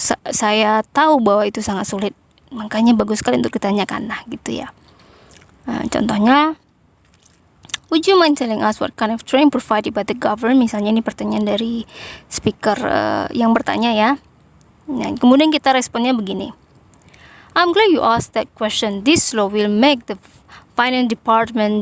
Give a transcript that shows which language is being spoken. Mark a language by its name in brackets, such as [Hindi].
[Indonesian] Saya tahu bahwa itu sangat sulit. Makanya bagus sekali untuk ditanyakan. Nah, gitu ya. Contohnya, [English] would you mind telling us what kind of training provided by the government? [Indonesian] Misalnya ini pertanyaan dari speaker yang bertanya ya. Nah, kemudian kita responnya begini. [English] I'm glad you asked that question. This law will make the finance department.